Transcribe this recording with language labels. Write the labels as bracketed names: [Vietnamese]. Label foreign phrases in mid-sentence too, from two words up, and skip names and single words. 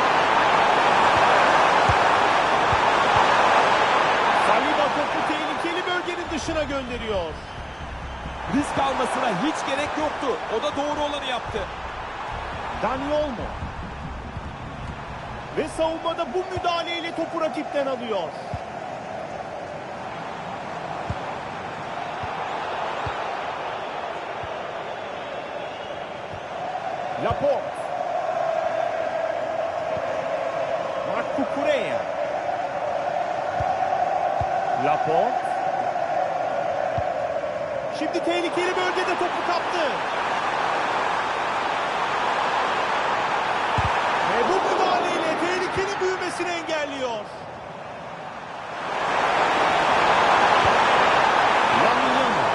[Turkish] Saliba topu tehlikeli bölgenin dışına gönderiyor. Risk almasına hiç gerek yoktu. O da doğru olanı yaptı. Dani Olmo. Ve savunmada bu müdahaleyle topu rakipten alıyor. Laporte. Marc Cucurella. Laporte. Şimdi tehlikeli bölgede topu kaptı. Ve bu müdahaleyle tehlikeli büyümesini engelliyor. Lamine Yamal.